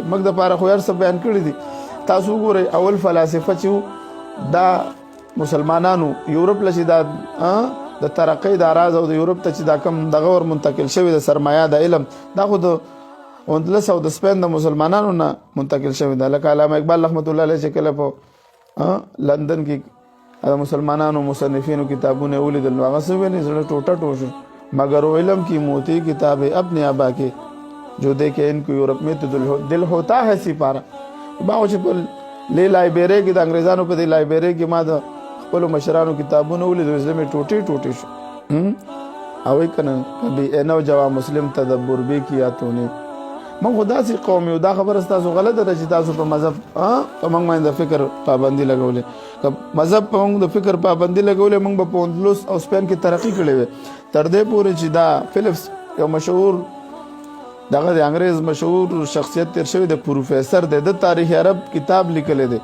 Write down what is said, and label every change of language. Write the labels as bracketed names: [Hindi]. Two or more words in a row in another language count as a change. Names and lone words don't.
[Pashto] موږ دپاره خو هر څه بیان کړي دي. تاسو وګورئ اول فلاسفه چې دا مسلمانانو یورپ له چې دا د ترقۍ د راز او د یورپ ته چې دا کم دغه ور منتقل شوی د سرمایه د علم، دا خو د اندلس او د سپین د مسلمانانو نه منتقل شوی دی. لکه علامه اقبال رحمت الله علیه چې کله په لندن کې د مسلمانانو مصنفینو کتابونه ولیدل، نو هغه څه ویلي، زړه ټوټه ټوټ شو. [Urdu] مگر وہ علم کی موتی کتاب ہے اپنے آبا کے، جو دیکھے ان کو یورپ میں تو دل ہوتا ہے سپارہ. [Pashto] باو چې په لایبرری کې د انګریزانو په دې لایبرری کې ما د خپل مشرانو کتابونه ولیدل، زمې ټوټي ټوټي شو. [Urdu] او کنه کبھی اے نوجوان مسلم تدبر بھی کیا تو نے. [Pashto] موږ خدا سي قوم یو، دا خبره تاسو غلطه ده چې تاسو په مذهب په موږ باندې فکر پابندي لګولې. که مذهب په موږ د فکر پابندي لګولې، موږ په اندلس او سپین کې ترقی کړې وې، تر دې پورې چې دا فلپس یو مشهور دغه د انګریز مشهور شخصیت تیر شوی د پروفیسر د تاریخ عرب کتاب لیکلی دی.